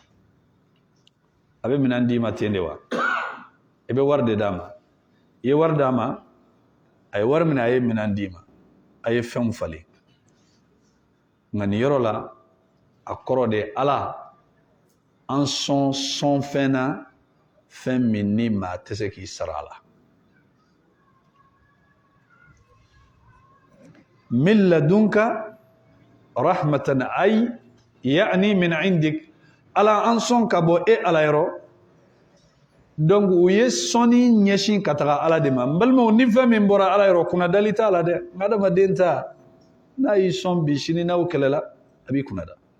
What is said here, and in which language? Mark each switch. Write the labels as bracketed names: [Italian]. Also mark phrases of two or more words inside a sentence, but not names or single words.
[Bambara] a bɛ minɛn d'i ma ten de wa i bɛ wari de d'a ma i ye wari d'a ma a ye wari minɛ a ye minɛn d'i ma a ye fɛnw falen nka nin yɔrɔ la a kɔrɔ de ala an sɔn fɛn na fɛn min ni maa tɛ se k'i sara a la [Arabic] من لدنك رحمة [Bambara] ay yani min indik ala an sɔn ka bɔ e ala yɔrɔ donc u ye sɔnni ɲɛsin ka taga ala de ma n balimaw ni fɛn min bɔra ala yɔrɔ kunna dali t'a la dɛ adamaden ta n'a y'i sɔn bi sini n'aw kɛlɛla a b'i kunna da